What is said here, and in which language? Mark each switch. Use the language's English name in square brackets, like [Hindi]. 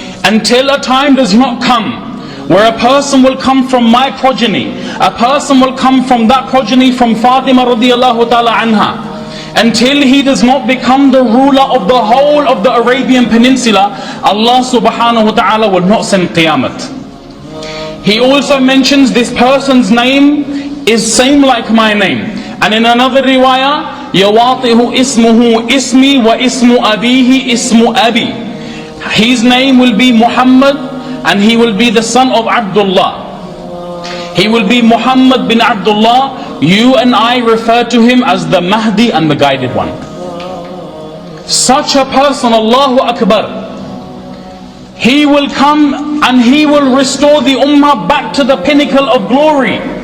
[English] Until a time does not come where a person will come from my progeny, a person will come from that progeny from Fatima radiyallahu ta'ala anha, until he does not become the ruler of the whole of the Arabian Peninsula, Allah subhanahu wa ta'ala will not send Qiyamah. He also mentions this person's name is same like my name. And in another riwayah, [Arabic] يَوَاطِهُ إِسْمُهُ إِسْمِي وَإِسْمُ أَبِيهِ إِسْمُ أَبِي. [English] His name will be Muhammad, and he will be the son of Abdullah. He will be Muhammad bin Abdullah. You and I refer to him as the Mahdi and the guided one. such a person, Allahu Akbar, he will come and he will restore the ummah back to the pinnacle of glory.